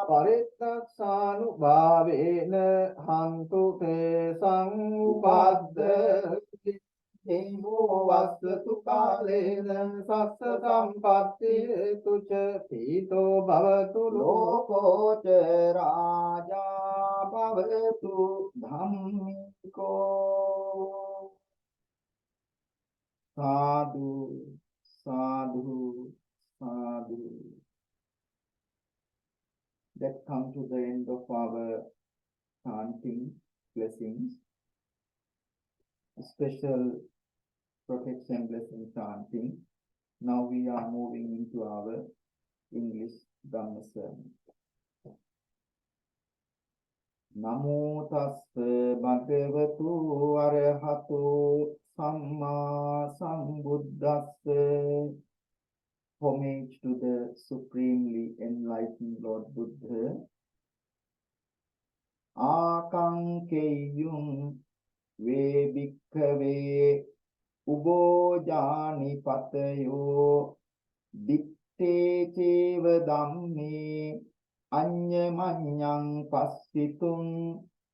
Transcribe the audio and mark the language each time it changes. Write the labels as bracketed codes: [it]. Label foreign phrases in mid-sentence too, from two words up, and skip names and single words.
[pi] parittassanubhavena antu te sammupaddave Evo vassatu kālēna sassa sampatti tuca pīto bhavatu loko ca rājā bhavatu dhammiko sadhu sadhu sadhu. [en] That come to the end of our chanting blessings. Special protection blessing chanting. Now we are moving into our English Dhamma sermon. [pi] Namo tassa bhagavatu arahato samma sambuddhassa. [en] Homage to the supremely enlightened Lord Buddha. [pi] Akankeyum ve bhikkhave ubojani patayo ditte ceva dhamme anyamanyang passitum